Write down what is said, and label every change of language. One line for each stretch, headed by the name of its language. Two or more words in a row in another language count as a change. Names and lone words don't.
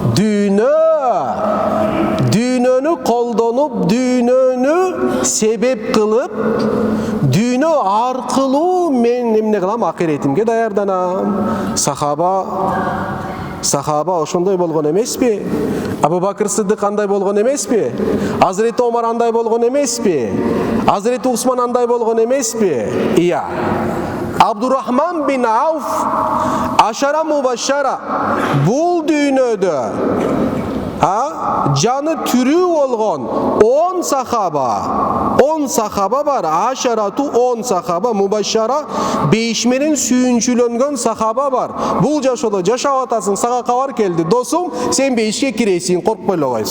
Kyrgyz: Дүйнөнү колдонуп, дүйнөнү себеп кылып, дүйнө аркылуу мен эмне кылам? Акиретимге даярданам. Сахаба ошондой болгон эмеспи? Абу Бакыр Сыддык андай болгон эмеспи? Азирети Омар андай болгон эмеспи? Азирети Усман андай болгон эмеспи? Ия. Абдурахман бин Ауф
Arabic: عشرة مبشرة
Kyrgyz: бул дүйнөдө жаны түрүү болгон 10 сахаба бар. Ашарату 10 сахаба, мубашшара 5 менен сүйүнчүлөнгөн сахаба бар. Бул жашоодо жашап атасың, сага кабар келди, досум, сен 5ке киресиң, коркпой эле кой.